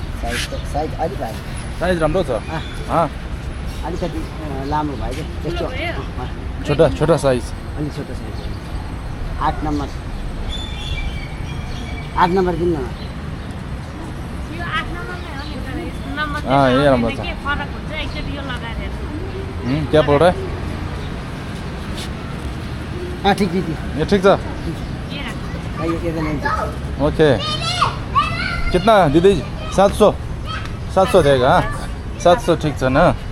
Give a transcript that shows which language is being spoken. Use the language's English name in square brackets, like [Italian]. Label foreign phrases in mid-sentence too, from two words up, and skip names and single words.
[Nepali] साइज अलि भाइ साइज राम्रो छ अलिकति लामो भयो क्या त्यस्तो [Hindi] छोटा साइज [Nepali] अलि छोटो साइज 8 नम्बर 8 नम्बर दिनु न [Hindi] ये [Nepali] राम्रो छ [Hindi] क्या बोल रहा है [Nepali] ठिक [Hindi] ये [Nepali] ठीक छ [Hindi] ओके कितना दीदी 700 देगा 700 [Nepali] ठीक छ ना